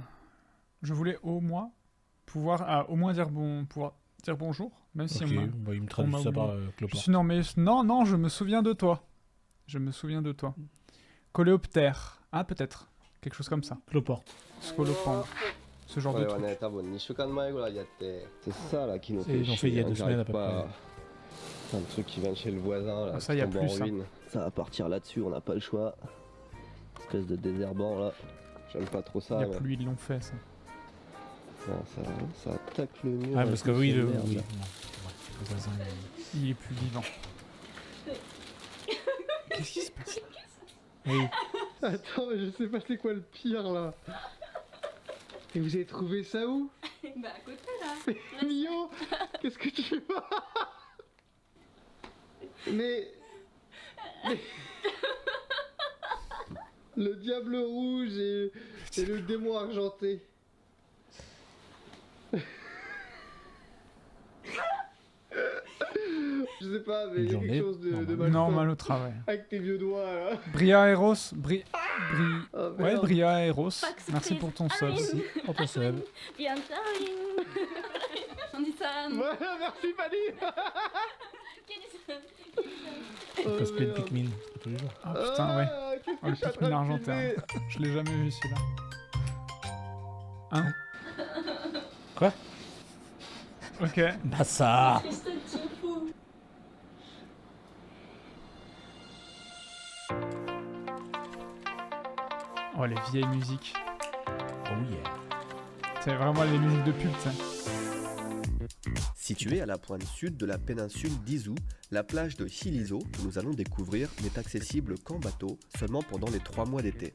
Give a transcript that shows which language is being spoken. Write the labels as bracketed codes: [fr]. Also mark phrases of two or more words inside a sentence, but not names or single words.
[fr] Je voulais au moins pouvoir au moins pouvoir dire bonjour, même si Ok, on m'a. bah, il me traduit m'a ça par oublié. Je clopard. suis non, je me souviens de toi. Je me souviens de toi. Coléoptère. Ah, peut-être. Quelque chose comme ça. Cloporte. Scolopendre. Ce genre de truc. [ja] 多分2週間前ぐらいやって、 [fr] c'est ça là qui nous Et ils ont fait il y a 2 semaines à peu pas. près. C'est un truc qui vient de chez le voisin là. Ah, ça, qui y a tombe plus, en ça. ruine. Ça va partir là-dessus, on n'a pas le choix. Espèce de désherbant là. J'aime pas trop Il ça. y a mais- plus, ils l'ont fait, ça. Non, ça attaque le mur. Ah, avec parce que toutes oui, ces oui. merdes. Non, c'est vrai. Le voisin, Il est plus vivant. Qu'est-ce qui se passe là? Oui. Attends, mais je sais pas c'est quoi le pire là. Et vous avez trouvé ça où? [ja] まあこっちだ [fr] Mio, qu'est-ce que tu fais? mais... Le diable rouge et le démon argenté. Je sais pas, mais il y a Une quelque journée chose de normale. malsain Normal au travail. avec tes vieux doigts là. Bria Eros. Oh, Ouais, merde. Bria Eros. Fax Merci please. pour ton sub. Si, on te sub. [ja] ビアンタインおじさん [fr] Ouais, merci Fanny. [ja] ケニーさん Oh, [fr] Cosplay de merde. Pikmin. C'est tous les jours. Ah putain, ouais. Ah, qu'est-ce Oh, que le je suis en train Pikmin de argentin. filmer Je l'ai jamais vu celui-là. Hein? Quoi? Ok. Bah ça. [ja] ピスタチオ風 [fr] Oh, les vieilles musiques. [en] Oh yeah. [fr] C'est vraiment les musiques de pub, ça. Située à la pointe sud de la péninsule d'Izu, la plage de Hilizo, que nous allons découvrir, n'est accessible qu'en bateau, seulement pendant les 3 mois d'été.